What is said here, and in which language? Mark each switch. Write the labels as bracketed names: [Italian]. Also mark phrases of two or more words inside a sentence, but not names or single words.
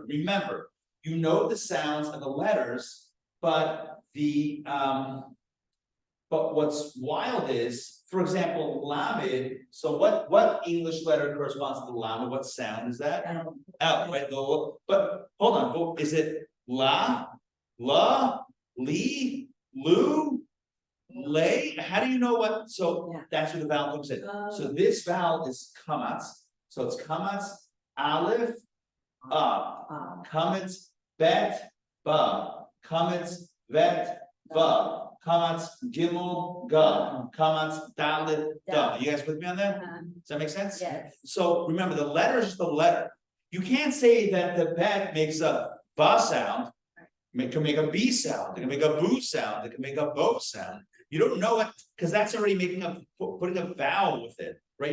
[English] Remember, you know the sounds of the letters, but but what's wild is, for example, lamed. So what English letter corresponds to the lamed? What sound is that? L, right? But hold on, is it la, li, lu, lay? How do you know what? So Yeah. that's where the vowel comes in. So this vowel is kamatz. So it's kamatz, aleph, kamatz, bet, ba, kamatz, vet, va. Kamatz, gimel, ga, kamatz, dalet, da. You guys with me on that? Does that make sense? Yes. So remember, the letter is just the letter. You can't say that the bet makes a ba sound. It can make a b sound. It can make a boo sound. It can make a bo sound. You don't know it because that's already putting a vowel with it, right?